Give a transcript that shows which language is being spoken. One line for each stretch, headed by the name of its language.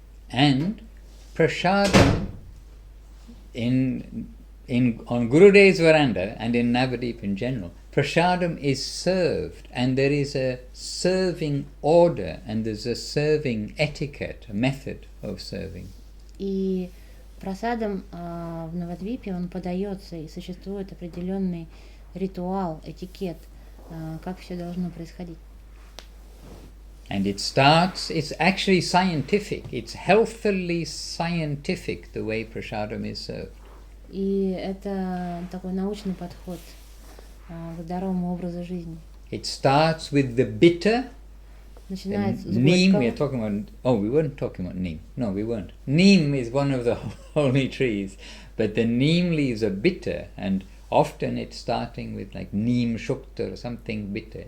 English: And prasadam on Gurudev's veranda and in Navadip in general, prasadam is served, and there is a serving order, and there's a serving etiquette, a method of serving.
Russian: И прасадом в Навадвипе он подается, и существует определенный ритуал, этикет, как все должно происходить.
English: And it's actually scientific, it's healthily scientific the way prasadam is served.
Russian: И это такой научный подход к здоровому образу жизни.
English: it starts with the bitter.
Russian: Начинается с
English: Neem, we are
Russian: горького.
English: talking about. Oh, we weren't talking about neem. No, we weren't. Neem is one of the holy trees, but the neem leaves are bitter, and often it's starting with like neem shukta or something bitter.